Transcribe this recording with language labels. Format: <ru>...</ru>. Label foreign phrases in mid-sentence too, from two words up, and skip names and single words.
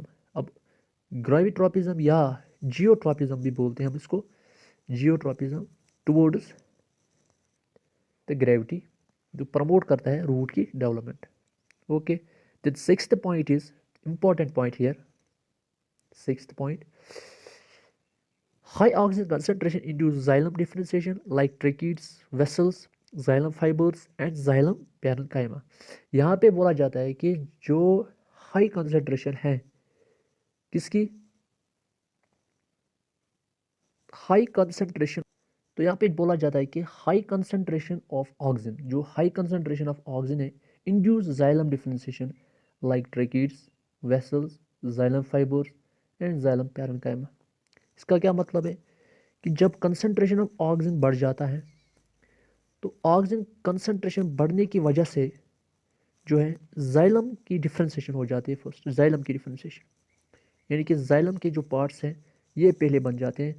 <hi>अब ग्रेविट्रोपिज्म या जियोट्रोपिज्म भी बोलते हैं हम इसको, जियोट्रोपिज्म</hi> <en>towards the gravity,</en> <hi>जो प्रमोट करता है रूट की डेवलपमेंट।</hi> <en>OK, the sixth point is important point here. sixth point, high oxygen concentration induce xylem differentiation like tracheids, vessels, xylem fibers and xylem parenchyma।</en> <hi>यहाँ पे बोला जाता है कि जो</hi> <en>high concentration</en> <hi>है किसकी?</hi> <en>high concentration.</en> <hi>तो यहाँ पे बोला जाता है कि</hi> <en>high concentration of oxygen, जो high concentration of oxygen है इंड्यूस xylem differentiation like tracheids, vessels, xylem fibers and xylem parenchyma।</en> <hi>इसका क्या मतलब है कि जब</hi> <en>concentration of oxygen</en> <hi>बढ़ जाता है तो</hi> <en>oxygen concentration</en> <hi>बढ़ने की वजह से जो है जाइलम की डिफ्रेंसिएशन हो जाती है।</hi> <en>first xylem</en> <hi>की डिफ्रेंसिएशन, यानी कि जाइलम के जो पार्ट्स हैं ये पहले बन जाते हैं।</hi>